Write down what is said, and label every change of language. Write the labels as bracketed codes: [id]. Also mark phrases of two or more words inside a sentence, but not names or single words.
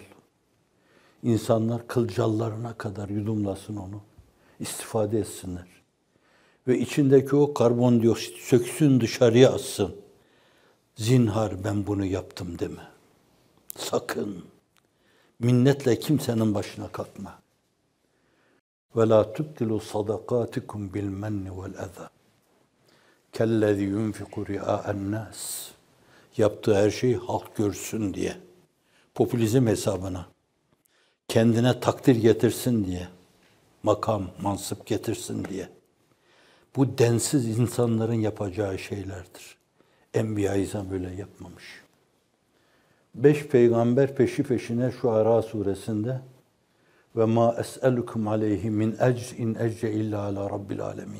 [tr] İnsanlar kılcallarına kadar yudumlasın onu. İstifade etsinler. Ve içindeki o karbondioksit söksün, dışarıya atsın. Zinhar ben bunu yaptım deme. Sakın. Minnetle kimsenin başına kalkma. [ar] وَلَا تُبْتِلُوا صَدَقَاتِكُمْ بِالْمَنِّ وَالْاَذَى كَالَّذِي يُنْفِقُ رِعَاءَ النَّاسِ [tr] Yaptığı her şey halk görsün diye. Popülizm hesabına. Kendine takdir getirsin diye. Makam, mansıp getirsin diye. Bu densiz insanların yapacağı şeylerdir. Enbiya-i İzam böyle yapmamış. 5 peygamber peşi peşine Şuara suresinde [ar] وما أسألكم عليه من أجر إن أجري إلا على رب العالمين.